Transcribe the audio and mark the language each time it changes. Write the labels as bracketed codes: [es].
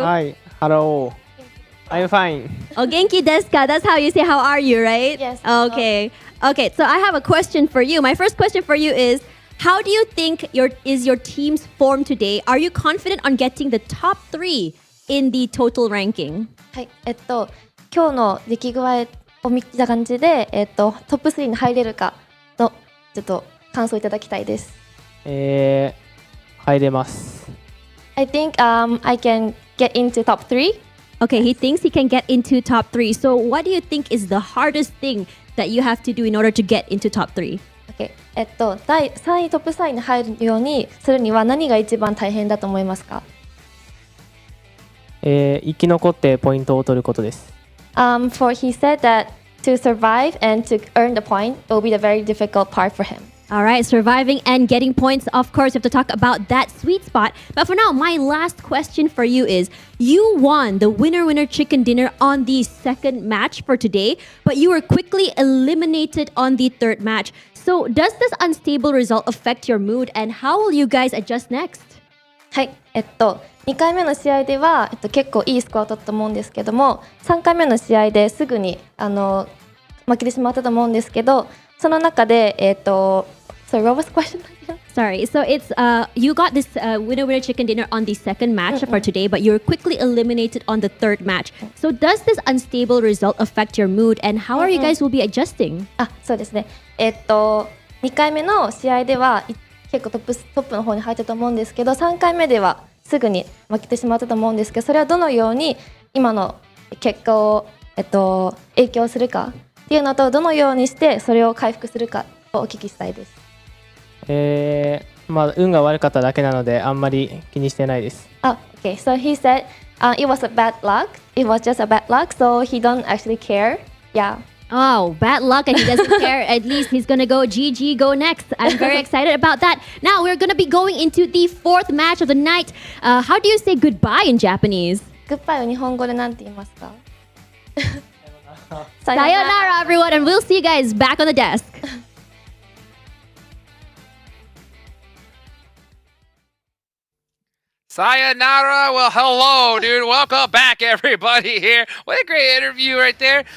[en] Hi, hello. I'm fine. [ja] Oh, genki desu ka? [en] That's how you say how are you, right? Yes. Okay. Okay, so I have a question for you. My first question for you is, how do you think your team's form today? Are you confident on getting the top 3 in the total ranking? [ja] はい、今日の出来具合を見た感じで、トップ3に入れるかのちょっと感想いただきたいです。入れます。 [en] I think I can get into top 3. Okay, he thinks he can get into top 3. So what do you think is the hardest thing that you have to do in order to get into top 3? Okay. [ja] 第3位トップ3位に入るようにするには何が一番大変だと思いますか？生き残ってポイントを取ることです。 [en] For he said that to survive and to earn the point will be the very difficult part for him. All right, surviving and getting points. Of course, we have to talk about that sweet spot. But for now, my last question for you is, you won the winner chicken dinner on the second match for today, but you were quickly eliminated on the third match. So does this unstable result affect your mood, and how will you guys adjust next? [ja] はい、2回目の試合では、結構いいスコアを取ったと思うんですけども、3回目の試合ですぐに負けてしまったと思うんですけど、その中で [en] Sorry, what was the question again? Sorry, so it's you got this winner chicken dinner on the second match for today, but you were quickly eliminated on the third match. So does this unstable result affect your mood, and how are you guys will be adjusting? [ja] そうですね。 2回目の試合では結構トップの方に入ったと思うんですけど、3回目ではすぐに負けてしまったと思うんですけど、それはどのように今の結果を影響するかっていうのと、どのようにしてそれを回復するかをお聞きしたいです。まあ運が悪かっただけなのであんまり気にしてないです。 [en] Okay, so he said it was a bad luck. It was just a bad luck, so he don't actually care. Yeah. Oh, bad luck and he doesn't care. At least he's going to go GG, go next. I'm very excited about that. Now we're going to be going into the fourth match of the night. How do you say goodbye in Japanese? [ja] Goodbye を日本語で何て言いますか？ [en] Sayonara, everyone, and we'll see you guys back on the desk. Sayonara. Well, hello, dude. Welcome back, everybody. Here, what a great interview right there.